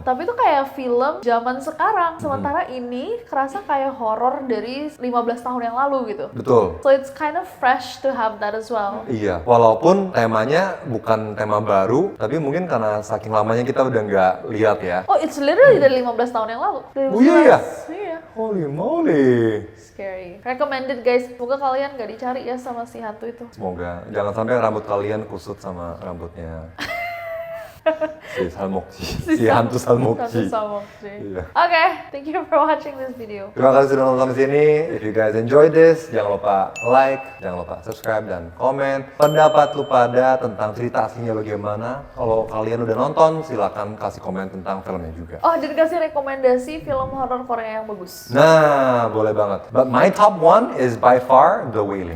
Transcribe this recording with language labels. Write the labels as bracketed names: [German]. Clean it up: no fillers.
[Indonesian] Tapi itu kayak film zaman sekarang, sementara ini kerasa kayak horor dari 15 tahun yang lalu gitu. Betul. [English] So it's kind of fresh to have that as well. [Indonesian] Iya, walaupun temanya bukan tema baru, tapi mungkin karena saking lamanya kita udah nggak lihat ya. Oh, [English] it's literally [Indonesian] dari 15 tahun yang lalu. Oh iya ya? Iya. [English] Holy moly. Scary. Recommended guys. [Indonesian] Semoga kalian gak dicari ya sama si hantu itu. Semoga jangan sampai rambut kalian kusut sama rambutnya si Salmokji, si hantu Salmokji. Iya. [English] Okay, thank you for watching this video. [Indonesian] Terima kasih sudah nonton sampai sini. [English] If you guys enjoyed this, [Indonesian] jangan lupa like, jangan lupa subscribe dan komen pendapat lu pada tentang cerita aslinya bagaimana. Kalau kalian udah nonton, silakan kasih komen tentang filmnya juga. Oh, dan kasih rekomendasi film horor Korea yang bagus. Nah, boleh banget. [English] But my top one is by far The Wailing.